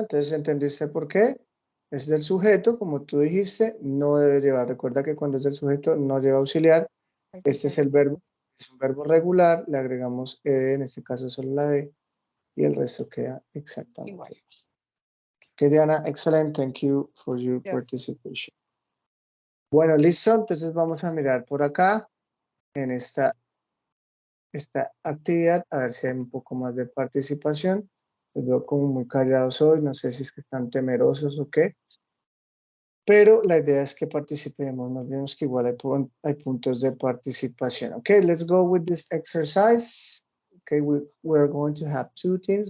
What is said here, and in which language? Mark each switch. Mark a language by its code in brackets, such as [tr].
[es] Entonces, ¿entendiste por qué? Es del sujeto, como tú dijiste, no debe llevar. Recuerda que cuando es del sujeto no lleva auxiliar. Este es el verbo. Es un verbo regular. Le agregamos ED, en este caso solo la D. Y el resto queda exactamente igual. [en] Okay, Diana, excellent. Thank you for your participation. [es] Bueno, listo. Entonces vamos a mirar por acá en esta actividad, a ver si hay un poco más de participación. Los veo como muy callados hoy, no sé si es que están temerosos o qué. Pero la idea es que participemos, nos vemos que igual hay puntos de participación. [en] Okay, let's go with this exercise. Okay, we're going to have two teams.